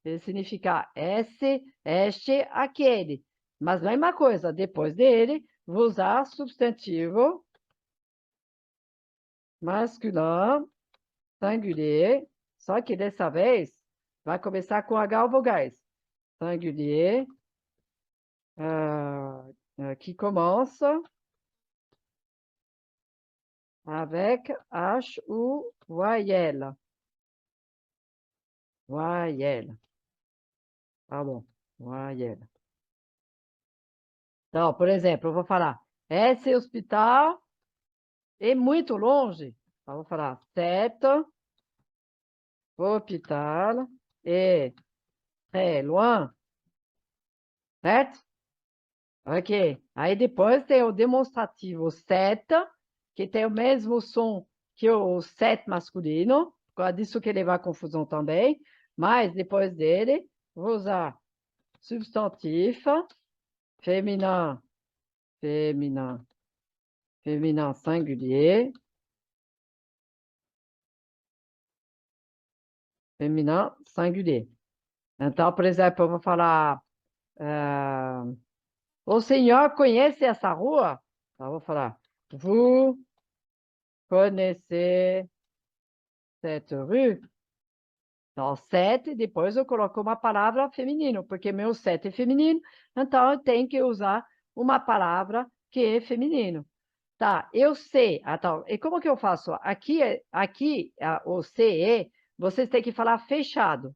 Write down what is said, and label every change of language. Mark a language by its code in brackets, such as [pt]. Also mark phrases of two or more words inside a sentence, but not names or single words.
[pt] ele significa esse, este, aquele. Mas mesma coisa, depois dele, vou usar substantivo [fr] masculin, singulier, [pt] só que dessa vez vai começar com H ou vogais. [fr] Singulier, qui commence avec H ou voyelle. Voyelle. Pardon, voyelle. [pt] Então, por exemplo, eu vou falar, esse hospital é muito longe. Então, eu vou falar, [fr] cet hôpital est très loin, [pt] certo? Ok. Aí depois tem o demonstrativo set, que tem o mesmo som que o set masculino, por causa disso que leva a confusão também. Mas depois dele, vou usar [fr] substantif, féminin, féminin, féminin singulier, féminin singulier. [pt] Então, por exemplo, eu vou falar, o senhor conhece essa rua? Então, eu vou falar, [fr] vous connaissez cette rue? [pt] Então, sete, depois eu coloco uma palavra feminino, porque meu sete é feminino, então eu tenho que usar uma palavra que é feminino. Tá, eu sei. Então, e como que eu faço? Aqui o CE, vocês têm que falar fechado.